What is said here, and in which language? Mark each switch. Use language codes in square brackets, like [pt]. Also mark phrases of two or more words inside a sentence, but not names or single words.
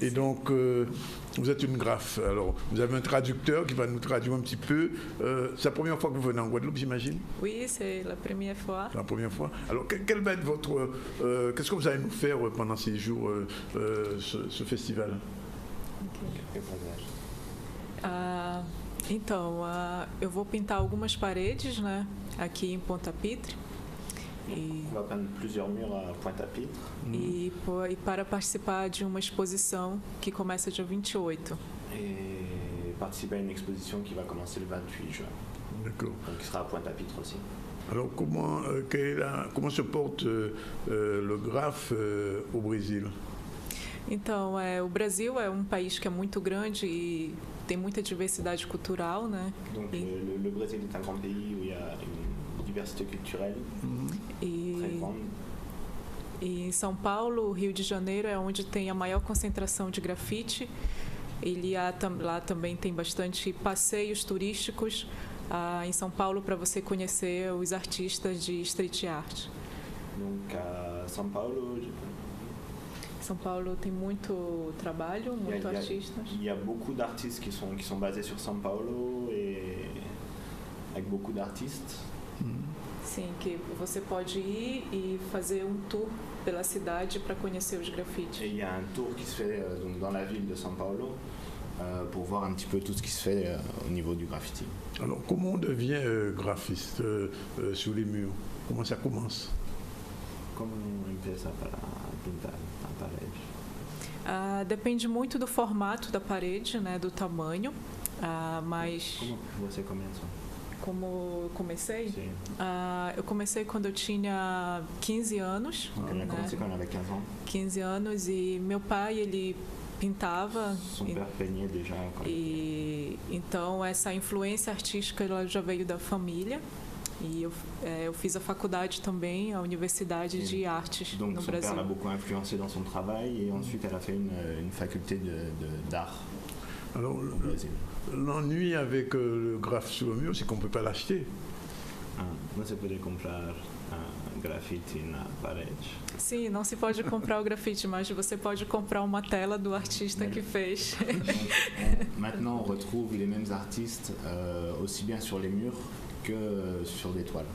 [fr] Et donc, vous êtes une graphe. Alors, vous avez un traducteur qui va nous traduire un petit peu. C'est la première fois que vous venez en Guadeloupe, j'imagine? Oui, c'est la première fois. La première fois. Alors, quel va être votre... qu'est-ce que vous allez nous faire pendant ces jours, ce festival? [pt] Então, eu vou pintar algumas paredes, né, aqui em Ponta Pitre. [fr] On va peindre plusieurs murs à Pointe-à-Pitre. [pt] E para participar de uma exposição que começa dia 28. [fr] Et participer à une exposition qui va commencer le 28 juin. D'accord. Donc qui sera à Pointe-à-Pitre aussi. Alors comment se porte le graphe au Brésil? [pt] Então, o Brasil é um país que é muito grande e tem muita diversidade cultural, né? [fr] Donc le Brésil est un grand pays où il y a une diversité culturelle très grande. [pt] E em São Paulo, Rio de Janeiro é onde tem a maior concentração de grafite. Lá também tem bastante passeios turísticos em São Paulo para você conhecer os artistas de [en] street art. [fr] Donc à São Paulo, [pt] São Paulo tem muito trabalho, muitos artistas. [fr] Il y a beaucoup d'artistes qui sont basés sur São Paulo et avec beaucoup d'artistes. [pt] Sim, que você pode ir e fazer tour pela cidade para conhecer os grafites. [fr] Et il y a un tour qui se fait donc dans la ville de São Paulo pour voir un petit peu tout ce qui se fait au niveau du graffiti. Alors, comment on devient graphiste sur les murs? Comment ça commence? [pt] Como empieza para pintar a parede? Depende muito do formato da parede, né, do tamanho, mas... Como você começa? Como eu comecei? Sim. Eu comecei quando eu tinha 15 anos. Né? Comecei quando eu tinha 15 anos. 15 anos e meu pai, ele pintava. [fr] Son père peignait déjà. [pt] E então essa influência artística ela já veio da família. E eu fiz a faculdade também, a Universidade de Artes [fr] Donc, [pt] no [fr] son [pt] Brasil. [fr] père l'a beaucoup influencé dans son travail et ensuite elle a fait une faculté d'art. Alors, l'ennui avec le graphe sur le mur, c'est qu'on ne peut pas l'acheter. [pt] Você pode comprar grafite na parede. Sim, não se pode comprar o grafite, mas você pode comprar uma tela do artista que fez. [fr] Maintenant, on retrouve les mêmes artistes aussi bien sur les murs que sur des toiles.